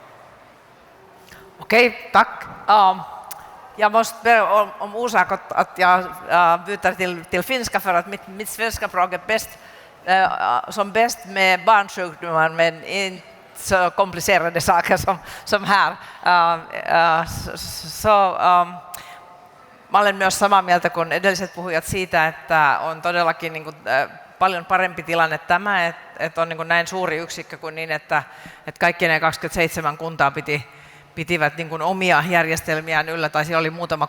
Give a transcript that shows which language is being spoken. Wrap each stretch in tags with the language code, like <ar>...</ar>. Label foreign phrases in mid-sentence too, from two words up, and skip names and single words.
<sv>Okej, tack. Jag måste be om orsak att jag byter till finska för att mitt svenska språk är bäst, som bäst med barnsjukdomar men inte så komplicerade saker som här.</sv> <fi>Mä olen myös samaa mieltä kuin edelliset puhujat siitä, että on todellakin niin kuin, paljon parempi tilanne tämä, että on niin kuin näin suuri yksikkö kuin niin, että kaikki ne 27 kuntaa pitivät niin kuin omia järjestelmiään yllä, tai siellä oli muutama</fi>